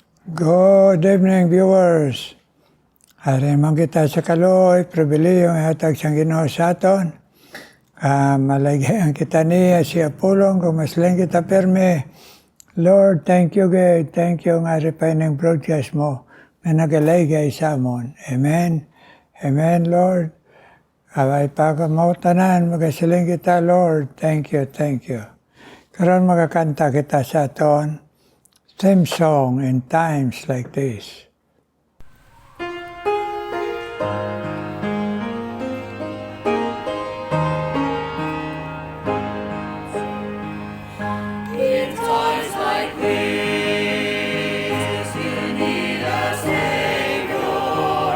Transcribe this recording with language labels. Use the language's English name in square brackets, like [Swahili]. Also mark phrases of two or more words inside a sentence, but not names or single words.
[English] Good evening, viewers. [Hiligaynon] Ari man kita sa kaloy, pribilehyo nga hatag siyang Ginoo sa aton. Malaygayan kita niya si Apolong, kung maslang kita perme. [English] Lord, thank you, God. Thank you [Hiligaynon] nga ripay ng broadcast mo na nagalaygay sa amon. [English] Amen. Amen, Lord. [Hiligaynon] Away pa ka mautanan, magasiling kita, Lord. [English] Thank you, thank you. [Hiligaynon] Karon magakanta kita sa aton. [English] Same song in times like this. In times like this, you need a Savior.